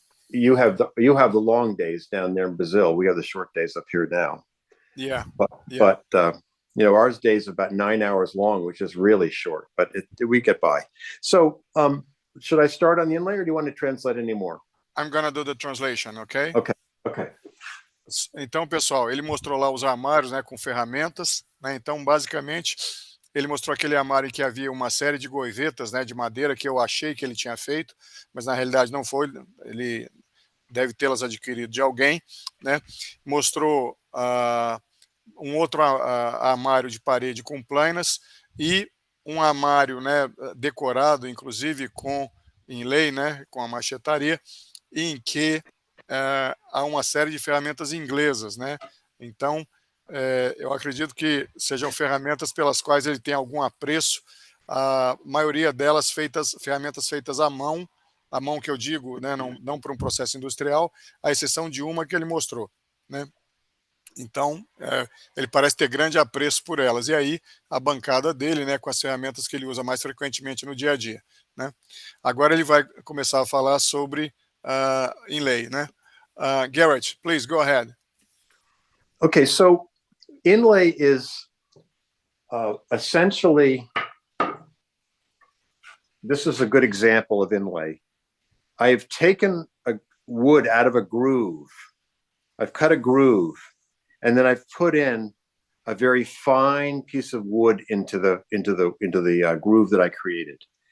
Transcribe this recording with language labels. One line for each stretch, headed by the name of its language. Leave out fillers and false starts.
English: You have the long days down there in Brazil. We have the short days up here now. Yeah. But ours days about 9 hours long, which is really short, but we get by. So should I start on the inlay, or do you want to translate any more? I'm gonna do the translation, okay? Okay.
Portuguese: Então, pessoal, ele mostrou lá os armários, né, com ferramentas, né? Então, basicamente, ele mostrou aquele armário em que havia uma série de goivetas, né, de madeira que eu achei que ele tinha feito, mas na realidade não foi. Ele deve tê-las adquirido de alguém, né? Mostrou um outro armário de parede com planas e um armário, né, decorado, inclusive com inlay, né, com a machetaria, em que há uma série de ferramentas inglesas, né? Então, eu acredito que sejam ferramentas pelas quais ele tem algum apreço, a maioria delas ferramentas feitas à mão que eu digo, né, não por um processo industrial, à exceção de uma que ele mostrou, né? Então, ele parece ter grande apreço por elas. E aí, a bancada dele, né, com as ferramentas que ele usa mais frequentemente no dia a dia, né? Agora ele vai começar a falar sobre inlay, né?
English: Garrett, please go ahead. Okay, so inlay is essentially, this is a good example of inlay. I've taken a wood out of a groove. I've cut a groove, and then I've put in a very fine piece of wood into the groove that I created.